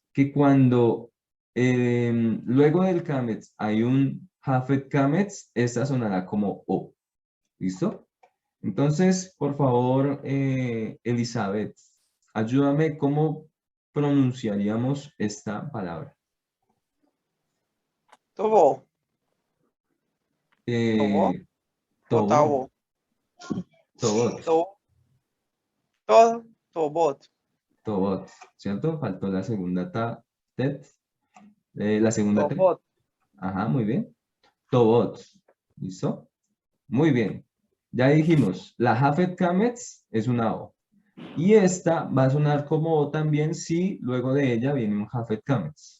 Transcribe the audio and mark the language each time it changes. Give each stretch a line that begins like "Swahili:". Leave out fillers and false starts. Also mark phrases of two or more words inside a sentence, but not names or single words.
Spanish: Que cuando luego del Kamets hay un Jafet Kamets, esta sonará como O. ¿Listo? Entonces, por favor, Elizabeth, ayúdame cómo pronunciaríamos esta palabra. Tobo. Tobot. Otavo. Tobot. To. Tobot. Tobot, ¿cierto? Faltó la segunda tet. La segunda T. Tobot. Ajá, muy bien. Tobot, ¿listo? Muy bien. Ya dijimos, la Hafet Kamets es una O. Y esta va a sonar como O también si luego de ella viene un Hafet Kamets.